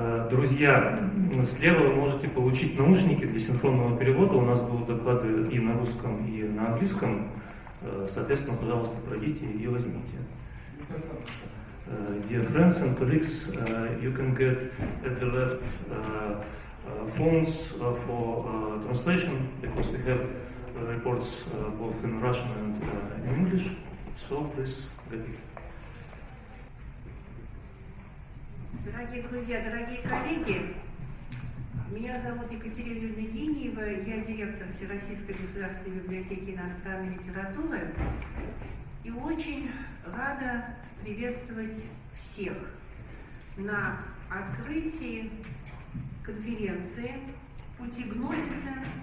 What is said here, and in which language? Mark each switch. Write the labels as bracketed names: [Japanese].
[Russian] друзья, слева вы можете получить наушники для синхронного перевода. У нас будут доклады и на русском, и на английском. Соответственно, пожалуйста, пройдите и возьмите. [English] Dear friends and colleagues, you can get at the left phones for translation, because we have reports both in Russian and in English. So please get it. [Russian] Дорогие друзья, дорогие коллеги, меня зовут Екатерина Евгеньева, я директор Всероссийской государственной библиотеки иностранной литературы и очень рада приветствовать всех на открытии конференции «Пути Гнозиса.